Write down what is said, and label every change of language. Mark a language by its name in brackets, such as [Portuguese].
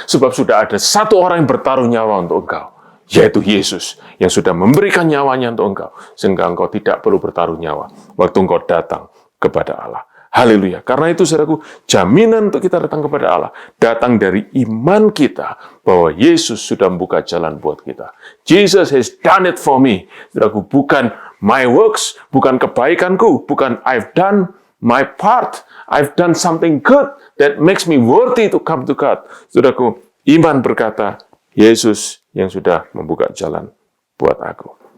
[Indonesian] Sebab sudah ada satu orang yang bertaruh nyawa untuk engkau, yaitu Yesus, yang sudah memberikan nyawanya untuk engkau, sehingga engkau tidak perlu bertaruh nyawa waktu engkau datang kepada Allah. Haleluya. Karena itu, saudaraku, jaminan untuk kita datang kepada Allah datang dari iman kita bahwa Yesus sudah membuka jalan buat kita. [English] Jesus has done it for me. [Indonesian] Saudaraku, bukan [English] my works, [Indonesian] bukan kebaikanku, bukan [English] I've done my part, I've done something good that makes me worthy to come to God. [Indonesian] Saudaraku, iman berkata, Yesus yang sudah membuka jalan buat aku.